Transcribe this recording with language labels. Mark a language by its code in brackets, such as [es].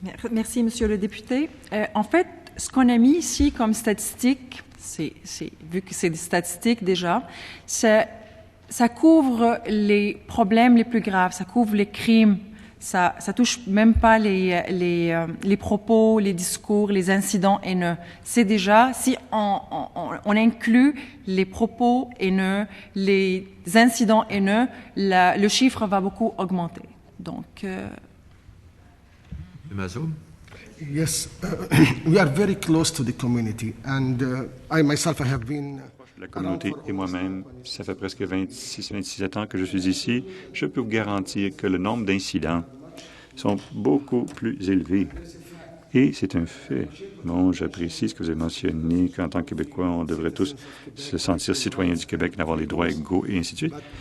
[fr] Merci, Monsieur le député. En fait, ce qu'on a mis ici comme statistique, vu que c'est des statistiques déjà, ça couvre les problèmes les plus graves, ça couvre les crimes, ça touche même pas les propos, les discours, les incidents haineux. C'est déjà, si on inclut les propos haineux, les incidents haineux, le chiffre va beaucoup augmenter. Donc, Mazoum. [en] Yes, we are very close to the community, and I myself have been. [fr] La communauté et moi-même, ça fait presque 26-27 ans que je suis ici. Je peux vous garantir que le nombre d'incidents sont beaucoup plus élevés. Et c'est un fait. Bon, j'apprécie ce que vous avez mentionné, qu'en tant que Québécois, on devrait tous se sentir citoyens du Québec, d'avoir les droits égaux et ainsi de suite.